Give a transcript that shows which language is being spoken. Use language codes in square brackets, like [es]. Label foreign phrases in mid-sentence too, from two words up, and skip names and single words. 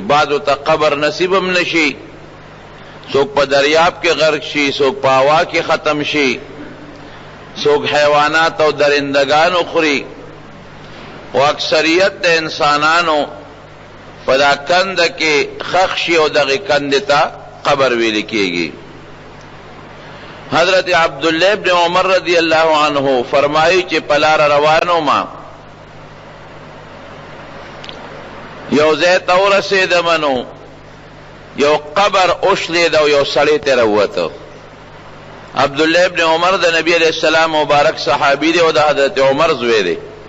[ps] بعضو ته قبر نصیب هم نشي، څوک په دریاب کې غرق شي، څوک په هوا کې ختم شي، څوک حیوانات او درندگانو خوري، او اکثریت د انسانانو په دا کنده کې خښ شي او دغه کنده ته قبر ویل کېږي. حضرت عبداللہ ابن عمر [ar] رضی اللہ عنہ [ps] فرمائی چې پلار روانو ما یو ځای ته ورسېدمنو یو قبر اوشلید او یو سړی ترې ووته. عبداللہ ابن عمر د نبی [ar] علیہ السلام [ps] مبارک صحابی دی او د حضرت عمر زوی دی.